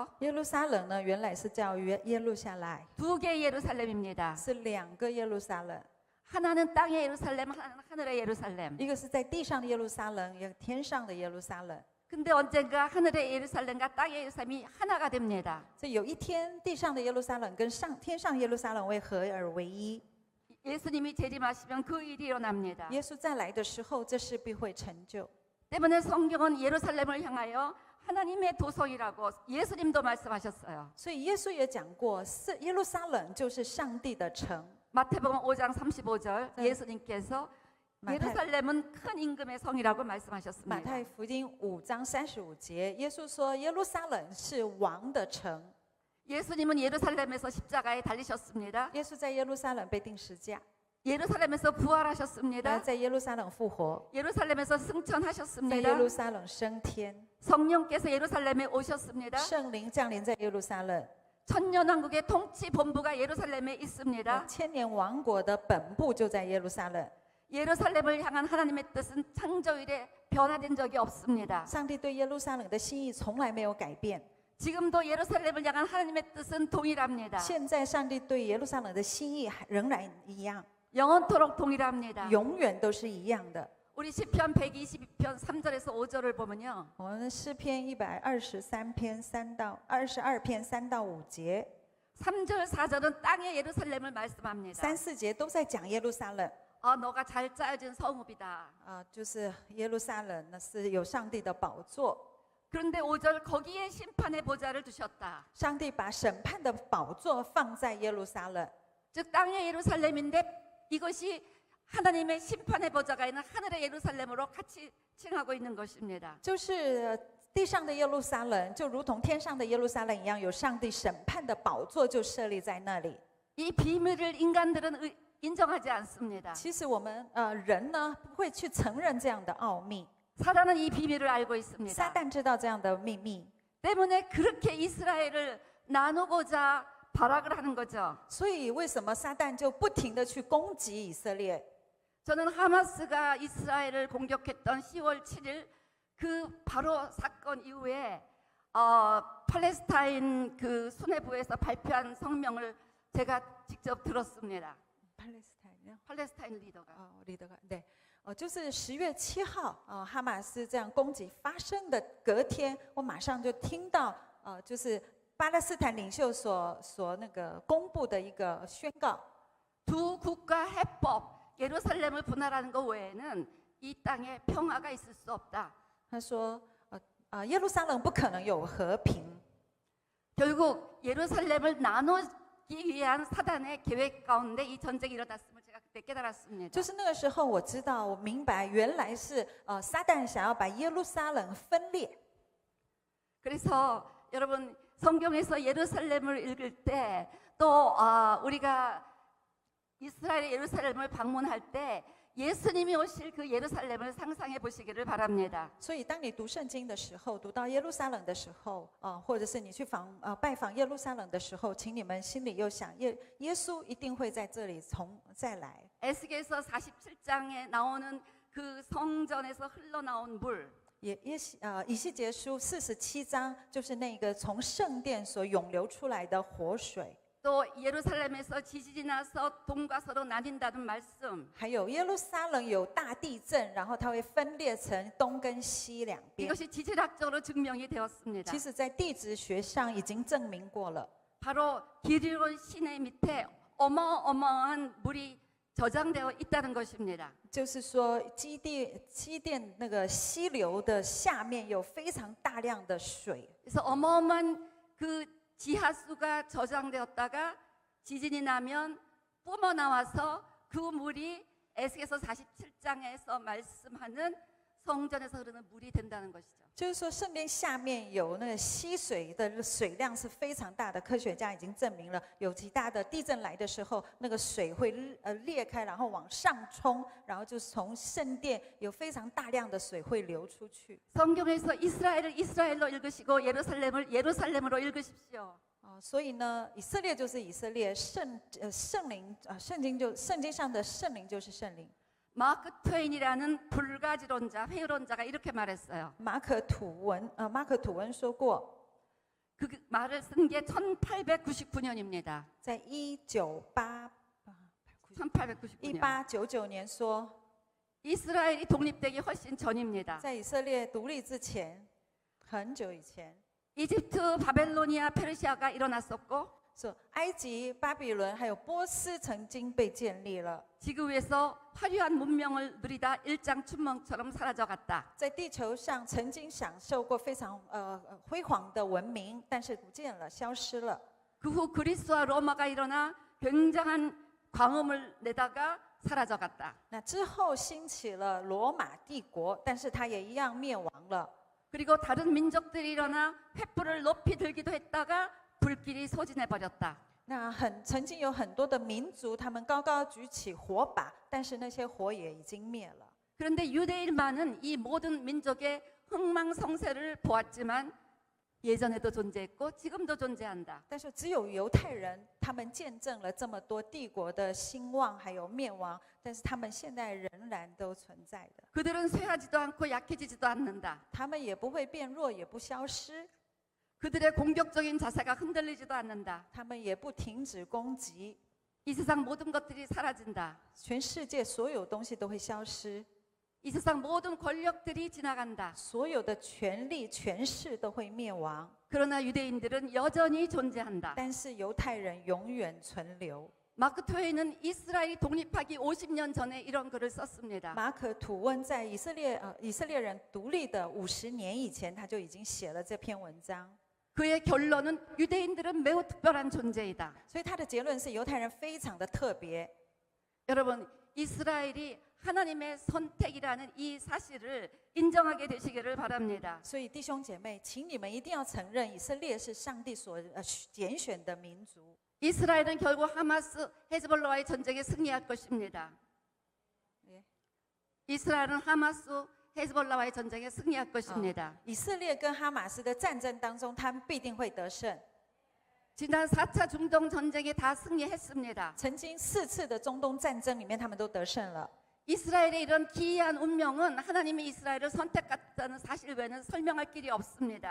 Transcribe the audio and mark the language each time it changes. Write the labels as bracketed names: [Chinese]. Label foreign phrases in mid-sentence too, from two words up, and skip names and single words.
[Chinese] 耶路撒冷呢，原来是叫耶路撒来， [Korean] 두 개의 예루살렘입니다. [Chinese] 是2个耶路撒冷， [Korean] 하나는 땅의 예루살렘, 하나는 하늘의 예루살렘. [Chinese] 一个是在地上的耶路撒冷，一个天上的耶路撒冷。 [Korean] 근데 언젠가 하늘의 예루살렘과 땅의 예루살렘이 하나가 됩니다. [Chinese] 所以有一天，地上的耶路撒冷跟天上耶路撒冷会合而为一。 [Korean] 예수님이 재림하시면 그 일이 일어납니다. [Chinese] 耶稣再来的时候，这事必会成就。 [Korean] 때문에 성경은 예루살렘을 향하여 하나님의 도성이라고 예수님도 말씀하셨어요. [Chinese] 所以耶稣也讲过，是耶路撒冷就是上帝的城。 [Korean] 마태복음 5장 35절 네. 예수님께서 예루살렘은 큰 임금의 성이라고 [Chinese] 马 [Korean] 말씀하셨습니다. [Chinese] 太福音5章35节，耶稣说耶路撒冷是王的城。 [Korean] 예수님은 예루살렘에서 십자가에 달리셨습니다. [Chinese] 耶稣在耶路撒冷被钉十架， [Korean] 예루살렘에서 [Chinese] 然 [Korean] 부활하셨습니다. [Chinese] 后在耶路撒冷复活， [Korean] 예루살렘에서 [Chinese] 在 [Korean] 승천하셨습니다. [Chinese] 耶路撒冷升天， [Korean] 성령께서 예루살렘에 오셨습니다. [Chinese] 圣灵降临在耶路撒冷。 [Korean] 천년왕국의 통치 본부가 예루살렘에 있습니다. [Chinese] 千年王国的本部就在耶路撒冷。 [Korean] 예루살렘을 향한 하나님의 뜻은 창조일에 변화된 적이 없습니다. [Chinese] 上帝对耶路撒冷的心意从来没有改变。 [Korean] 지금도 예루살렘을 향한 하나님의 뜻은 동일합니다. [Chinese] 现在上帝对耶路撒冷的心意仍然一样， [Korean] 영원토록 동일합니다. [Chinese] 永远都是一样的。 [Korean] 우리 시편 122편 3절에서 5절을 보면요. [Chinese] 我们诗篇123篇22篇3到5节， [Korean] 3절 4절은 땅의 예루살렘을 말씀합니다. [Chinese] 3、4 节都在讲耶路撒冷。 [Korean] 너가 잘 짜여진 성읍이다. [Chinese] 就是耶路撒冷呢是有上帝的宝座， [Korean] 그런데 5절 거기에 심판의 보좌를 두셨다. [Chinese] 上帝把审判的宝座放在耶路撒冷， [Korean] 즉 땅의 예루살렘인데 이것이 하나님의 심판의 보좌가 있는 하늘의 예루살렘으로 같이 칭하고 있는 것입니다. [Chinese] 就是地上的耶路撒冷，就如同天上的耶路撒冷一样，有上帝审判的宝座就设立在那里。 [Korean] 이 비밀을 인간들은 인정하지 않습니다. [Chinese] 其实我们人呢不会去承认这样的奥秘， [Korean] 사단은 이 비밀을 알고 [Chinese] 撒 [Korean] 있습니다. [Chinese] 旦知道这样的秘密， [Korean] 때문에 그렇게 이스라엘을 나누고자 발악을 하는 거죠. [Chinese] 所以为什么撒旦就不停的去攻击以色列？ [Korean] 저는 하마스가 이스라엘을 공격했던 10월 7일 그 바로 사건 이후에 팔레스타인 그 수뇌부에서 발표한 성명을 제가 직접 들었습니다. 팔레스타인 리더가. [Chinese] 리더가 对，就是10月7号，哈马斯这样攻击发生的隔天，我马上就听到，就是巴勒斯坦领袖所那个公布的一个宣告。 [Korean] 두 국가 해법, 예루살렘을 분할하는 것 외에는 이 땅에 평화가 있을 수 없다. [Chinese] 他说，耶路撒冷不可能有和平。 [Korean] 결국 예루살렘을 나눠 위한 사단의 계획 가운데 이 전쟁이 일어났음을 제가 그때 깨달았습니다. [Chinese] 就是那个时候，我知道，我明白，原来是撒旦想要把耶路撒冷分裂。 [Korean] 그래서 여러분 성경에서 예루살렘을 읽을 때 또 우리가 이스라엘의 예루살렘을 방문할 때 예수님이 오실 그 예루살렘을 상상해 보시기를 바랍니다. [Chinese] 所以，当你读圣经的时候，读到耶路撒冷的时候，或者是你去拜访耶路撒冷的时候，请你们心里又想，耶稣一定会在这里再来。 [Korean] 에스겔서 47장에 나오는 그 성전에서 흘러나온 물, [Chinese] 以西结书47章就是那个从圣殿所涌流出来的活水。 [Korean] 또 예루살렘에서 지진이 나서 동과 서로 나뉜다는 말씀, [Chinese] 还有耶路撒冷有大地震，然后它会分裂成东跟西两边。 [Korean] 이것이 지질학적으로 증명이 되었습니다. [Chinese] 其实，在地质学上已经证明过了。 [Korean] 바로 기드론 시내 밑에 어마어마한 물이 저장되어 있다는 것입니다. [Chinese] 就是说，基甸那个溪流的下面有非常大量的水， [Korean] 그래서 어마어마한 그 지하수가 저장되었다가 지진이 나면 뿜어 나와서 그 물이 에스겔서 47장에서 말씀하는 성전에서 흐르는 물이 된다는 것이죠. [Chinese] 就是说，圣殿下面有那个溪水的水量是非常大的，科学家已经证明了，有极大的地震来的时候，那个水会裂开，然后往上冲，然后就是从圣殿有非常大量的水会流出去。 [Korean] 성경에서 이스라엘을 이스라엘로 읽으시고 예루살렘을 예루살렘으로 읽으십시오. [Chinese] 所以呢，以色列就是以色列，圣灵圣经上的圣灵就是圣灵。 [Korean] 마크 트웨인이라는 불가지론자, 회의론자가 이렇게 말했어요. [Chinese] 马可吐温说过， [Korean] 그 말을 쓴 게 1899년입니다. [Chinese] 在 [Korean] 1899년. [Chinese] 1899年说， [Korean] 이스라엘이 독립되기 훨씬 전입니다. [Chinese] 在以色列独立之前，很久以前， [Korean] 이집트, 바벨로니아, 페르시아가 일어났었고 [Chinese] 说埃及、巴比伦还有波斯曾经被建立了， [Korean] 지구 위에서 화려한 문명을 누리다 일장춘몽처럼 사라져갔다. [Chinese] 在地球上曾经享受过非常辉煌的文明，但是不见了，消失了。 [Korean] 그 후 그리스와 로마가 일어나 굉장한 광음을 내다가 사라져갔다. [Chinese] 那之后兴起了罗马帝国，但是它也一样灭亡了。 [Korean] 그리고 다른 민족들이 일어나 횃불을 높이 들기도 했다가 불길이 소진해 버렸다. [Chinese] 那曾经有很多的民族，他们高高举起火把，但是那些火也已经灭了。 [Korean] 그런데 유대인만은 이 모든 민족의 흥망성쇠를 보았지만 예전에도 존재했고 지금도 존재한다. [Chinese] 但是只有犹太人，他们见证了这么多帝国的兴旺还有灭亡，但是他们现在仍然都存在的。 [Korean] 그들은 쇠하지도 않고 약해지지도 않는다. [Chinese] 他们也不会变弱，也不消失， [Korean] 그들의 공격적인 자세가 흔들리지도 않는다. [Chinese] 他们也不停止攻击。 [Korean] 이 세상 모든 것들이 사라진다. [Chinese] 全世界所有东西都会消失， [Korean] 이 세상 모든 권력들이 지나간다. [Chinese] 所有的权力、权势都会灭亡， [Korean] 그러나 유대인들은 여전히 존재한다. [Chinese] 但是犹太人永远存留。 [Korean] 마크 트웨이는 이스라엘이 독립하기 50년 전에 이런 글을 썼습니다. [Chinese] 马可吐温在以色列人独立的50年以前，他就已经写了这篇文章。 [Korean] 그의 결론은 유대인들은 매우 특별한 존재이다. [Chinese] 所以他的结论是犹太人非常的特别。 [Korean] 여러분, 이스라엘이 하나님의 선택이라는 이 사실을 인정하게 되시기를 바랍니다. [Chinese] 所以弟兄姐妹，请你们一定要承认，以色列是上帝所拣选的民族。 [Korean] 이스라엘은 결국 하마스, 헤즈볼라와의 전쟁에 승리할 것입니다. 예. 이스라엘은 하마스, 헤즈볼라와의 전쟁에 승리할 것입니다. [Chinese] 以色列跟哈马斯的战争当中，他们必定会得胜。 [Korean] 지난 4차 중동 전쟁에 다 승리했습니다. [Chinese] 曾经4次的中东战争里面，他们都得胜了。 [Korean] 이스라엘의 이런 기이한 운명은 하나님이 이스라엘을 선택했다는 사실 외에는 설명할 길이 없습니다.